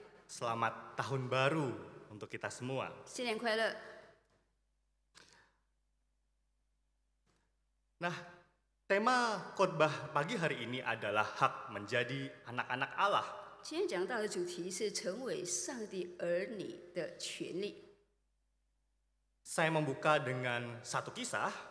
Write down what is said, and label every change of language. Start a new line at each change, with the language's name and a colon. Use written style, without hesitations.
Indonesian: Selamat tahun baru untuk kita semua.
Chinese: 新年快乐！
Indonesian: Nah, tema khotbah pagi hari ini adalah hak menjadi anak-anak Allah.
Chinese: 今天讲到的主题是成为上帝儿女的权利。
Indonesian: Saya membuka dengan satu kisah.